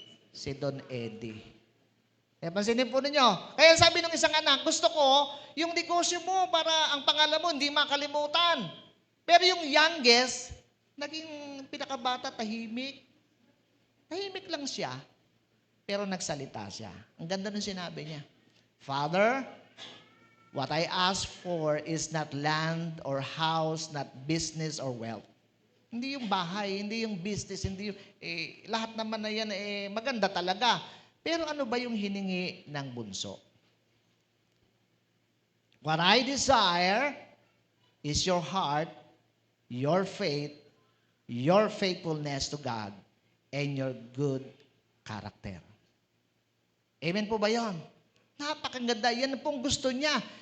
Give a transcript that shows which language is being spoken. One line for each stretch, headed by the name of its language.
Filipino: Si Don Eddie. Pansinin po ninyo. Kaya sabi ng isang anak, gusto ko, yung negosyo mo para ang pangalan mo hindi makalimutan. Pero yung youngest, naging pinakabata, tahimik. Tahimik lang siya, pero nagsalita siya. Ang ganda ng sinabi niya.
English: "Father, what I ask for is not land or house, not business or wealth."
Filipino: Hindi yung bahay, hindi yung business, hindi yung, lahat naman na yan, maganda talaga. Pero ano ba yung hiningi ng bunso?
English: "What I desire is your heart, your faith, your faithfulness to God, and your good character."
Filipino: Amen po ba yun? Napakaganda. Yan pong gusto niya.